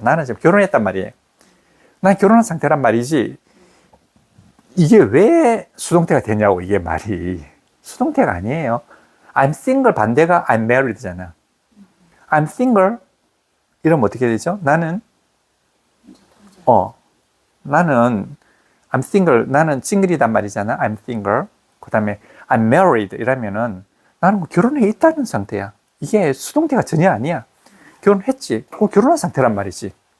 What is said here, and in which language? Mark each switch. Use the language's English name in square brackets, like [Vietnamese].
[Korean] 나는 지금 결혼했단 말이에요. 난 결혼한 상태란 말이지. 이게 왜 수동태가 되냐고, 이게 말이. 수동태가 아니에요. [English] I'm single [Korean] 반대가 [English] I'm married잖아. I'm single [Korean] 이러면 어떻게 되죠? 나는 I'm single, 나는 싱글이단 말이잖아. [English] I'm single. [Korean] 그 다음에 [English] I'm married [Korean] 이러면은 나는 뭐 결혼해 있다는 상태야. 이게 수동태가 전혀 아니야. 결혼했지. 그럼 결혼한 상태란 말이지.